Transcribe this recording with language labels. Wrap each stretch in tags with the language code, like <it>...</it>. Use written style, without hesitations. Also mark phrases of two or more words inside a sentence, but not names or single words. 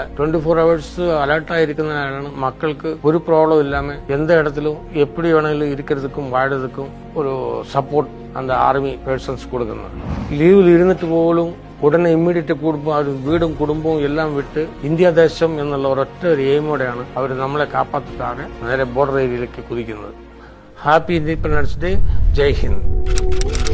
<ta>24 hours அலர்ட் ஆயிருக்கிறதுனால மக்களுக்கு ஒரு ப்ராப்ளம் இல்லாம எந்த இடத்திலும் எப்படி வேணாலும் இருக்கிறதுக்கும் வாழறதுக்கும் ஒரு சப்போர்ட் அந்த</ta> <en>army persons</en> <ta>கொடுக்கணும். லீவில் இருந்துட்டு போலும் உடனே இம்மீடியட் குடும்பம், அவர் வீடும் குடும்பம் எல்லாம் விட்டு இந்தியா தேசம்</ta> <ml>എന്നുള്ള ഒരൊറ്റ ഒരു എയിമോടെയാണ് അവർ നമ്മളെ കാപ്പാത്താതെ നേരെ ബോർഡർ ഏരിയയിലേക്ക് കുതിക്കുന്നത്.</ml> <en>Happy Independence Day.</en> <hi>जय हिन्द.</hi>